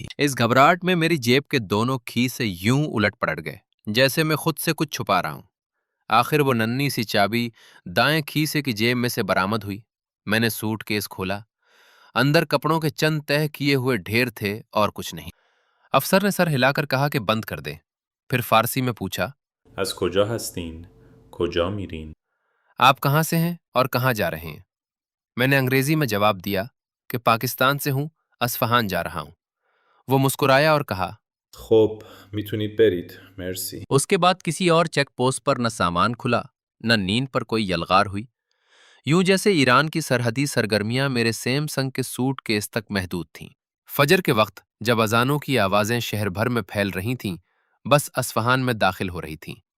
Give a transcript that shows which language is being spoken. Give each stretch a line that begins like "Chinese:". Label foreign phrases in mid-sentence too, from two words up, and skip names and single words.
Urdu: اس گھبراہٹ میں میری جیب کے دونوں کھیسے یوں الٹ پلٹ گئے جیسے میں خود سے کچھ چھپا رہا ہوں۔ آخر وہ ننھی سی چابی دائیں کھیسے کی جیب میں سے برآمد ہوئی۔ میں نے سوٹ کیس کھولا، اندر کپڑوں کے چند تہہ کیے ہوئے ڈھیر تھے اور کچھ نہیں۔ افسر نے سر ہلا کر کہا کہ بند کر دیں، پھر فارسی میں پوچھا،
Persian: از کجا هستین؟ کجا میرین؟
Urdu: آپ کہاں سے ہیں اور کہاں جا رہے ہیں؟ میں نے انگریزی میں جواب دیا کہ پاکستان سے ہوں، اصفہان جا رہا ہوں۔ وہ مسکرایا اور کہا،
Persian: خب میتونید برید، مرسی۔
Urdu: اس کے بعد کسی اور چیک پوسٹ پر نہ سامان کھلا، نہ نیند پر کوئی یلغار ہوئی، یوں جیسے ایران کی سرحدی سرگرمیاں میرے سیمسنگ کے سوٹ کیس تک محدود تھیں۔ فجر کے وقت جب اذانوں کی آوازیں شہر بھر میں پھیل رہی تھیں، بس اصفہان میں داخل ہو رہی تھیں۔